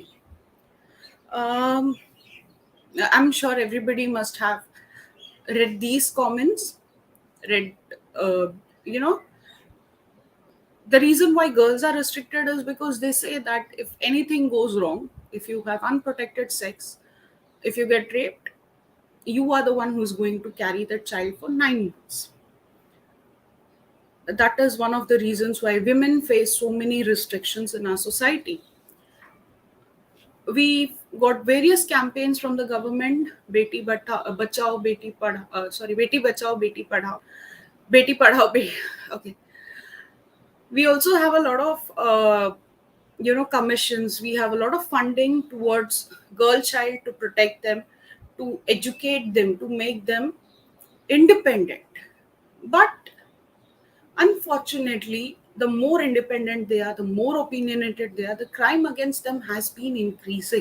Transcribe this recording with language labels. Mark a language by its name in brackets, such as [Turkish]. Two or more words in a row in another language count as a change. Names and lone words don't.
[English] Um, I'm sure everybody must have read these comments, read, uh, you know, the reason why girls are restricted is because they say that if anything goes wrong, if you have unprotected sex, if you get raped, you are the one who's going to carry that child for 9 months. That is one of the reasons why women face so many restrictions in our society. We've got various campaigns from the government, [Hindi] बचाओ, बेटी पढ़ाओ, बेटी बचाओ, बेटी पढ़ाओ, बेटी पढ़ाओ, बेटी. [English] Okay. We also have a lot of commissions. We have a lot of funding towards girl child, to protect them, to educate them, to make them independent. But unfortunately, the more independent they are, the more opinionated they are, the crime against them has been increasing.